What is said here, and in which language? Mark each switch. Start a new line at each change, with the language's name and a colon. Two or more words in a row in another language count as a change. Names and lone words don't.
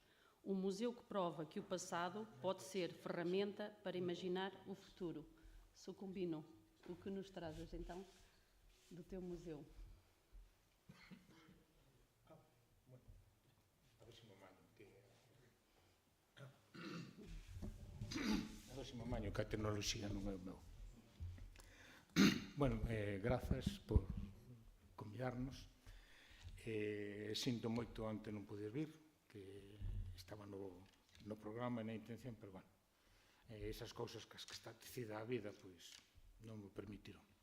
Portuguese: Um museu que prova que o passado pode ser ferramenta para imaginar o futuro. Sucumbino, o que nos trazes então do teu museu?
Galician: Próximo maño que a tecnoloxía non é o meu. Bueno, grazas por convidarnos. Sinto moito antes non poder vir, que estaba no programa e na intención, pero bueno, esas cousas que está tecida a vida, pois non me permitiron.